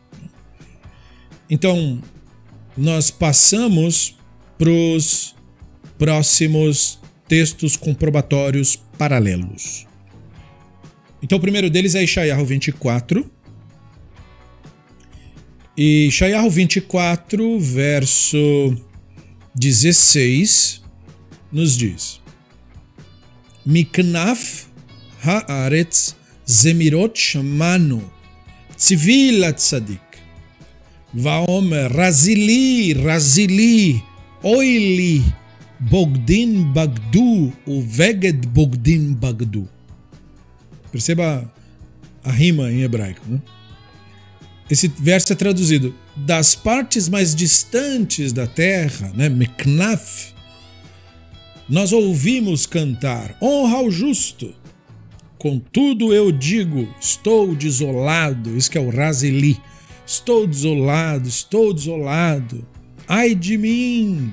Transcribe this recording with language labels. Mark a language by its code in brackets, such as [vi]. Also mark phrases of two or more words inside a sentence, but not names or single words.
[pt] Então, nós passamos para os próximos textos comprobatórios paralelos. Então o primeiro deles é Yeshayahu 24. E Yeshayahu 24, verso 16, nos diz: [he] מכנף הארץ זמרות שמענו צבי לצדיק ואומר רזי לי רזי לי אוי לי בוגדים בגדו ובגד בוגדים בגדו. [pt] Perceba a rima em hebraico, né? Esse verso é traduzido: das partes mais distantes da terra, né? Meknaf, nós ouvimos cantar, honra ao justo. Contudo eu digo, estou desolado, isso que é o Razeli, estou desolado, ai de mim.